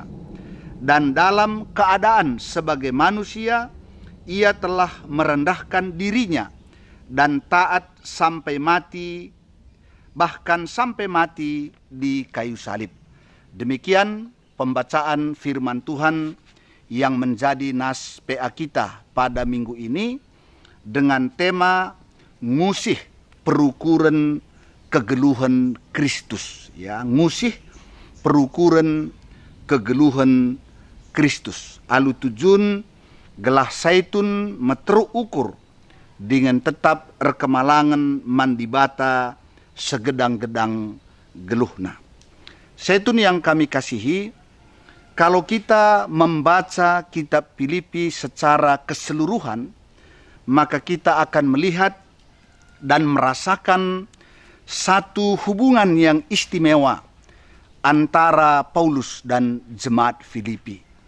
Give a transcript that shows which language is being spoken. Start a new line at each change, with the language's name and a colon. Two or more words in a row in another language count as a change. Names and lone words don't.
Indonesian: Dan dalam keadaan sebagai manusia, ia telah merendahkan dirinya dan taat sampai mati, bahkan sampai mati di kayu salib. Demikian pembacaan firman Tuhan yang menjadi nas PA kita pada minggu ini dengan tema
Batak Karo: ngusih perukuran kegeluhan Kristus. Ya, ngusih perukuran kegeluhan Kristus. Alu tujun gelah saitun meteruk ukur dengan tetap rekemalangan mandibata segedang-gedang geluhna.
Indonesian: Saitun yang kami kasihi, kalau kita membaca kitab Filipi secara keseluruhan, maka kita akan melihat dan merasakan satu hubungan yang istimewa antara Paulus dan jemaat Filipi.